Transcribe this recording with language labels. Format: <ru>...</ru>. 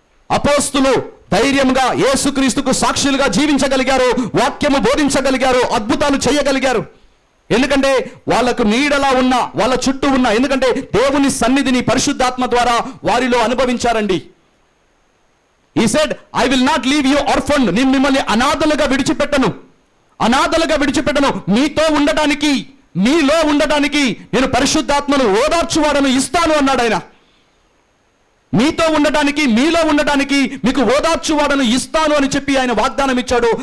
<te>అపోస్తులు ధైర్యంగా యేసుక్రీస్తుకు సాక్షులుగా జీవించగలిగారు, వాక్యము బోధించగలిగారు, అద్భుతాలు చేయగలిగారు. ఎందుకంటే వాళ్ళకు నీడలా ఉన్న, వాళ్ళ చుట్టూ ఉన్న, ఎందుకంటే దేవుని సన్నిధిని పరిశుద్ధాత్మ ద్వారా వారిలో అనుభవించారండి.</te> <en>He said, I will not leave you orphaned.</en> <te>నేను మిమ్మల్ని అనాథలుగా విడిచిపెట్టను, అనాథలుగా విడిచిపెట్టను. మీతో ఉండటానికి, మీలో ఉండటానికి నేను పరిశుద్ధాత్మను, ఓదార్చువాడను ఇస్తాను అన్నాడు ఆయన. మీతో ఉండటానికి, మీలో ఉండటానికి మీకు ఓదార్చువాడను ఇస్తాను అని చెప్పి ఆయన వాగ్దానం ఇచ్చాడు.</te>